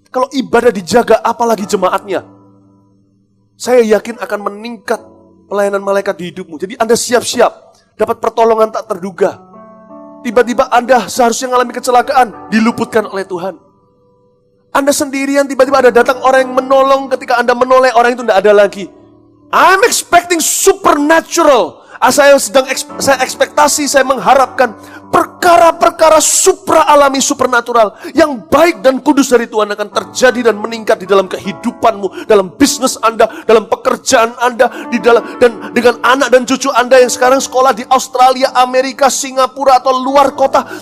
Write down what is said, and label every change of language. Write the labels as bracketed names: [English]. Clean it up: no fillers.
[Indonesian] Kalau ibadah dijaga, apalagi jemaatnya. Saya yakin akan meningkat pelayanan malaikat di hidupmu. Jadi Anda siap-siap dapat pertolongan tak terduga. Tiba-tiba Anda seharusnya mengalami kecelakaan, diluputkan oleh Tuhan. Anda sendirian, tiba-tiba ada datang orang yang menolong. Ketika Anda menoleh, orang itu tidak ada lagi. [English] I'm expecting supernatural. [Indonesian] Saya ekspektasi, saya mengharapkan perkara-perkara supra alami, supernatural yang baik dan kudus dari Tuhan akan terjadi dan meningkat di dalam kehidupanmu, dalam bisnis Anda, dalam pekerjaan Anda, dan dengan anak dan cucu Anda yang sekarang sekolah di Australia, Amerika, Singapura atau luar kota.